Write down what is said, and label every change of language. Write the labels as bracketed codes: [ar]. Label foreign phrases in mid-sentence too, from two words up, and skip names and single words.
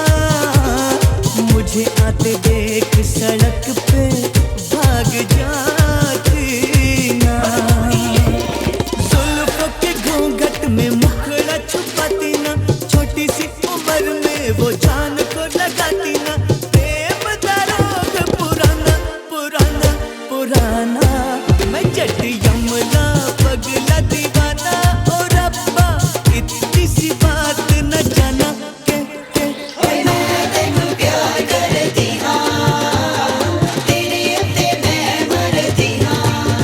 [hi] मुझे आते देख सड़क पे भाग जाती ना। जुल्फों के घूंघट में मुखड़ा छुपाती ना। छोटी सी उम्र में वो जान को लगाती ना। प्रेम का रोग पुराना पुराना पुराना। मैं जट यमला पगला दीवाना। ओ रब्बा इतनी सी बात न जाना के [pa] ਮੈਂ ਤੇਨੂ ਪਿਆਰ ਕਰਤੀ ਹਾਂ। ਤੇਰੇ ਉੱਤੇ ਮੈਂ ਮਰਤੀ ਹਾਂ।